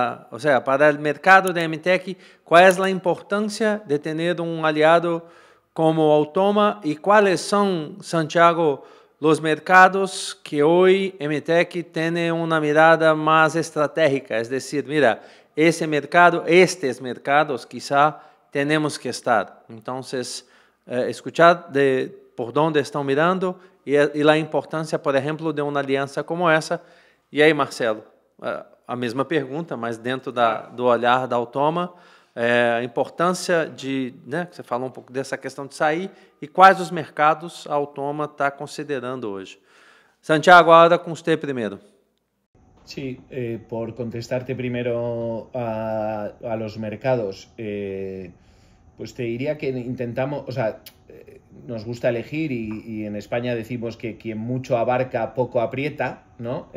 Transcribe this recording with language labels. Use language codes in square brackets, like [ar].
[es] o sea, para el mercado de MTech, cuál es la importancia de tener un aliado como Automa y cuáles son, Santiago, los mercados que hoy MTech tiene una mirada más estratégica, es decir, mira, estos mercados quizá tenemos que estar. Entonces, escuchar por dónde están mirando y la importancia, por ejemplo, de una alianza como essa. [pt] E aí, Marcelo, a mesma pergunta, mas dentro do olhar da Automa, a importância de, né, você falou um pouco dessa questão de sair e quais os mercados a Automa está considerando hoje. [es] Santiago, ahora con usted primero. Sí, por contestarte primero a los mercados, pues te diría que intentamos, o sea, nos gusta elegir y en España decimos que quien mucho abarca poco aprieta, ¿no?